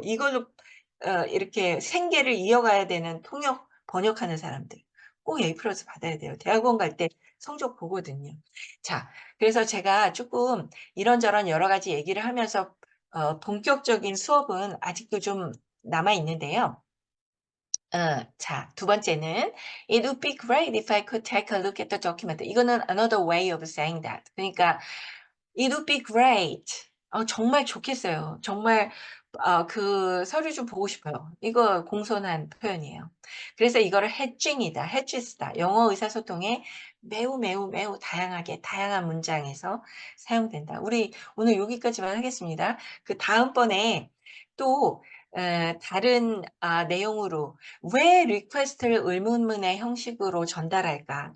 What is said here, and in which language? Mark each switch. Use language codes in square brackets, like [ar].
[ko] 이걸로 이렇게 생계를 이어가야 되는 통역 번역하는 사람들. 꼭 A 플러스 받아야 돼요. 대학원 갈 때 성적 보거든요. 자, 그래서 제가 쪼끔 이런저런 여러 가지 얘기를 하면서 본격적인 수업은 아직도 좀 남아 있는데요. 자, 두 번째는 [en] "It would be great if I could take a look at the document." [ko] 이거는 [en] another way of saying that. [ko] 그러니까 [en] It would be great. [ko] 정말 좋겠어요. 정말 그 서류 좀 보고 싶어요. 이거 공손한 표현이에요. 그래서 이거를 hedging이다, hedges다. 영어 의사소통에 매우, 매우, 매우 다양하게 다양한 문장에서 사용된다. 우리 오늘 여기까지만 하겠습니다. 다음번에 또 다른 내용으로 왜 리퀘스트를 의문문의 형식으로 전달할까?